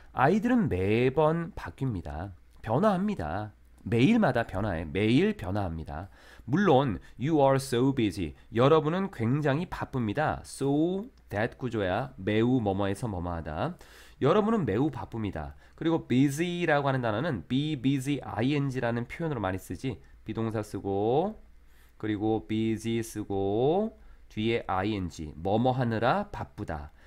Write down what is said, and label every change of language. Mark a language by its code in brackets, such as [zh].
[ko] 아이들은 매번 바뀝니다. 변화합니다. 매일마다 변화해. 매일 변화합니다. [en] 물론 you are so busy. [ko] 여러분은 굉장히 바쁩니다. So that 구조야. 매우 뭐뭐해서 뭐뭐하다. 여러분은 매우 바쁩니다. 그리고 busy라고 하는 단어는 be busy ing라는 표현으로 많이 쓰지. 비동사 쓰고 그리고 busy 쓰고 뒤에 ing 뭐뭐 하느라 바쁘다.